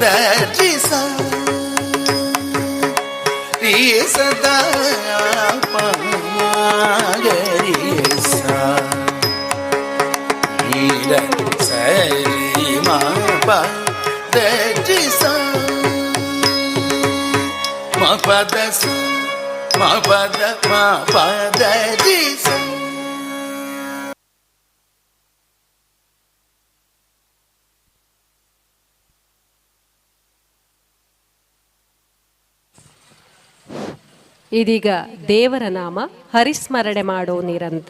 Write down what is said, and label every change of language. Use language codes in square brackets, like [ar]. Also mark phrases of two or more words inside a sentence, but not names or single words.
[kn] ರಿ ಸ ರಿ ಸದಾ ಪ ಗ ರಿ ಸ ರಿ ರ ಸ ರಿ ಮ ಪ ದ ರಿ ಸ ಮ ಪ ದ ಸ ಮ ಪ ದ ರಿ ಸ. ಇದೀಗ ದೇವರ ನಾಮ ಹರಿಸ್ಮರಣೆ ಮಾಡೋ ನಿರಂತರ.